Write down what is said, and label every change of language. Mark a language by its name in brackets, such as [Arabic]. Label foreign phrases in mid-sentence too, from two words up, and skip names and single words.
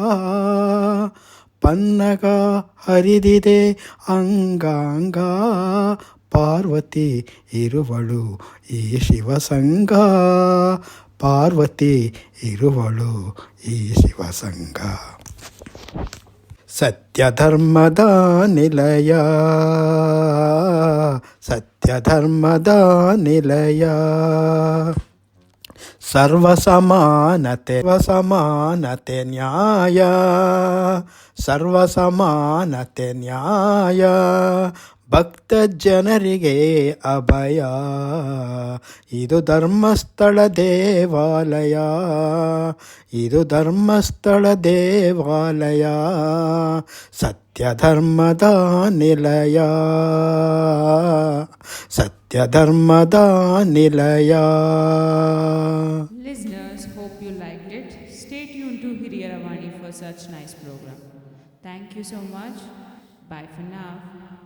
[Kannada] ಪನ್ನಗ ಹರಿದಿದೆ ಅಂಗಾಂಗ, ಪಾರ್ವತಿ ಇರುವಳು ಈ ಶಿವಸಂಗ, ಪಾರ್ವತಿ ಇರುವಳು ಈ ಶಿವಸಂಗ. ಸತ್ಯ ಧರ್ಮದ ನಿಲಯ, ಸತ್ಯ ಧರ್ಮದ ನಿಲಯ. ಸರ್ವಸಮಾನತೆ ಸಮಾನತೆ ನ್ಯಾಯ, ಸರ್ವಸಮಾನತೆ ನ್ಯಾಯ, ಭಕ್ತ ಜನರಿಗೆ ಅಭಯ, ಇದು ಧರ್ಮಸ್ಥಳ ದೇವಾಲಯ, ಇದು ಧರ್ಮಸ್ಥಳ ದೇವಾಲಯ. ಸತ್ಯ ಧರ್ಮದ ನಿಲಯ, ಸತ್ಯ ಧರ್ಮದ ನಿಲಯ. [English] Listeners, hope you liked it. Stay tuned to Hiriyara Vani for such nice program. Thank you so much. Bye for now.